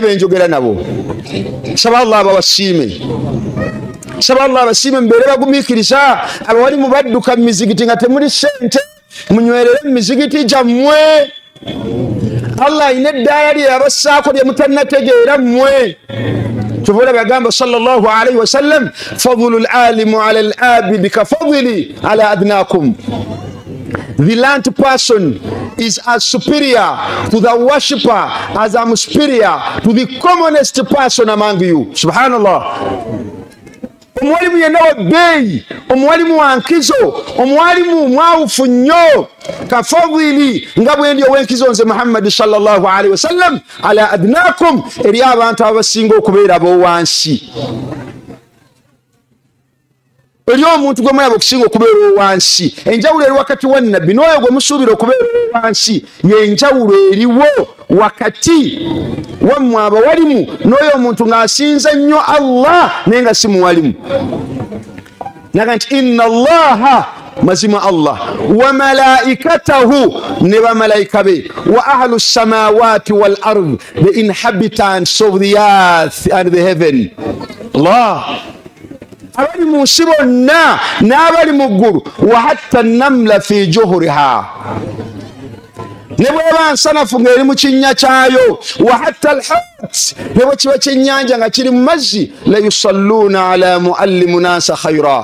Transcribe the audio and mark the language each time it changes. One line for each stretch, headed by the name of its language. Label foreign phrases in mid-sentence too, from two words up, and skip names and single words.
Ganda: benjogera nabo saba Allah abawasiime saba Allah abasiime mbeere bagumiikiriza abawalimu badduka mu mizigiti nga temuli ssente munywerere mu mizigiti gyammwe Allah ayina eddaala lye yabassaako lye mutannategeera mmwe tuvula bagamba
Arabic: صلى الله عليه وسلم فضل العالم على العابد كفضلي على أدناكم.
English: The learned person is as superior to the worshipper as I'm superior to the commonest person among you.
Ganda: Subhanallah. Omwalimu yenna wa bbeeyi, omwalimu wa nkizo, omwalimu mwawufu nnyo kafadhili nga bwe ndi ow'enkizo nze Muhammad
Arabic: صلى الله عليه وسلم على أدناكم
Ganda: eri abantu abasinga okubeera ab'owansi. Eri omuntu gwe mulaba okusinga okubeera owansi, enjawulo eri wakati wa nnabbi n'oyo gwe musuubira okubeera owansi y'enjawulo eriwo wakati wammwe abawalimu n'oyo omuntu ng'asinza nnyo Allah naye nga si muwalimu. Naga nti
Arabic: إن الله
Ganda: mazima Allah
Arabic: وملائكته
Ganda: ne bamalayika be
Arabic: وأهل السماوات والأرض,
English: the inhabitants of the earth and the heaven.
Ganda: Allah abali mu nsi bonna n'abali mu ggulu
Arabic: وحتى النملة في جحرها,
Ganda: ne bweba nsanafu ng'eri mu kinnya kyayo
Arabic: وحتى الحوت,
Ganda: ne bwe kiba kyennyanja nga kiri mu mazzi
Arabic: ليصلون على معلم الناس الخير.